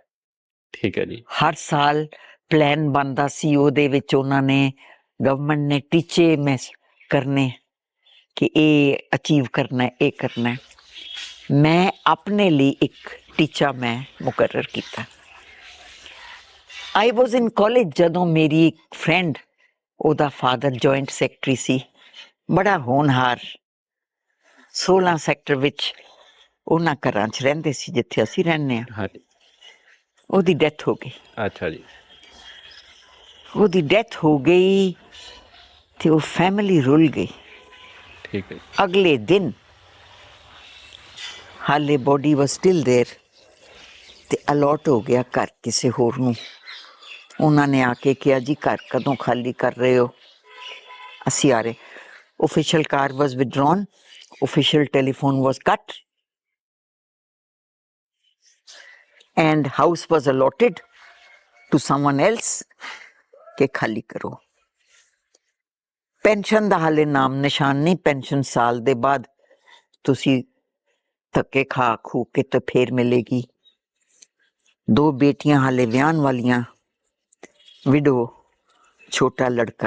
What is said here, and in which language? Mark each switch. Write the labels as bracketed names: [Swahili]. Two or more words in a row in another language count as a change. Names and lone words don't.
[Punjabi] ਠੀਕ ਹੈ ਜੀ ਹਰ ਸਾਲ ਪਲਾਨ ਬਣਦਾ ਸੀ ਉਹਦੇ ਵਿੱਚ ਉਹਨਾਂ ਨੇ ਗਵਰਨਮੈਂਟ ਨੇ ਟੀਚੇ ਮੈਂ ਕਰਨੇ ਕਿ ਇਹ ਅਚੀਵ ਕਰਨਾ ਹੈ ਇਹ ਕਰਨਾ ਹੈ ਮੈਂ ਆਪਣੇ ਲਈ ਇੱਕ ਟੀਚਾ ਮੈਂ ਮੁਕਰਰ ਕੀਤਾ [English] I was in college [Punjabi] ਜਦੋਂ ਮੇਰੀ ਇੱਕ ਫਰੈਂਡ ਉਹਦਾ ਫਾਦਰ ਜੁਆਇੰਟ ਸੈਕਟਰੀ ਸੀ ਬੜਾ ਹੋਣਹਾਰ 16 ਸੈਕਟਰ ਵਿੱਚ ਉਹਨਾਂ ਘਰਾਂ 'ਚ ਰਹਿੰਦੇ ਸੀ ਜਿੱਥੇ ਅਸੀਂ ਰਹਿੰਦੇ ਹਾਂ ਹਾਂਜੀ ਉਹਦੀ ਡੈਥ ਹੋ ਗਈ ਅੱਛਾ ਜੀ ਉਹਦੀ ਡੈਥ ਹੋ ਗਈ ਤੇ ਉਹ ਫੈਮਿਲੀ ਰੁਲ ਗਈ ਠੀਕ ਹੈ ਅਗਲੇ ਦਿਨ ਹਾਲੇ [English] body was still there [Punjabi] ਤੇ ਅਲੋਟ ਹੋ ਗਿਆ ਘਰ ਕਿਸੇ ਹੋਰ ਨੂੰ। ਉਹਨਾਂ ਨੇ ਆ ਕੇ ਕਿਹਾ ਜੀ ਘਰ ਕਦੋਂ ਖਾਲੀ ਕਰ ਰਹੇ ਹੋ? ਅਸੀਂ ਆ ਰਹੇ। [English] Official car was withdrawn, official telephone was cut, and house was allotted to someone else [Punjabi] ਕਿ ਖਾਲੀ ਕਰੋ। ਪੈਨਸ਼ਨ ਦਾ ਹਾਲੇ ਨਾਮ ਨਿਸ਼ਾਨ ਨਹੀਂ। ਪੈਨਸ਼ਨ ਸਾਲ ਦੇ ਬਾਅਦ ਤੁਸੀਂ ਧੱਕੇ ਖਾ ਖੂ ਕੇ ਤੇ ਫੇਰ ਮਿਲੇਗੀ। 2 ਬੇਟੀਆਂ ਹਾਲੇ ਵਿਆਹਣ ਵਾਲੀਆਂ, ਵਿਡੋ, ਛੋਟਾ ਲੜਕਾ।